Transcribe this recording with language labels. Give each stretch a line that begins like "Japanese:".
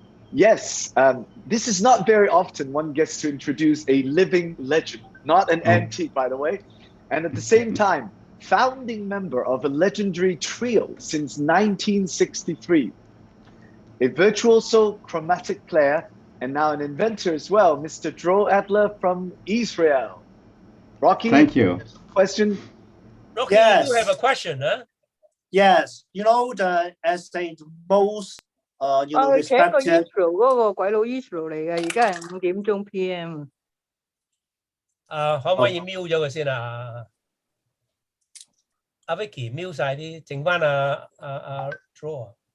English: Yes, this is not very often one gets to introduce a living legend, not an antique, by the way, and at the same time, founding member of a legendary trio since 1963, a virtuoso chromatic player, and now an inventor as well, Mr. Dro Adler from Israel. Rocky, thank you. Question? Rocky, Yes. you have a question, huh? Yes, as the most respected.
Cantonese: Israel 嗰個鬼佬 Israel 嚟嘅，而家係5點鐘 PM。可唔可以 mute 咗佢先啊？阿 Vicky mute 晒啲，剩翻阿 Draw。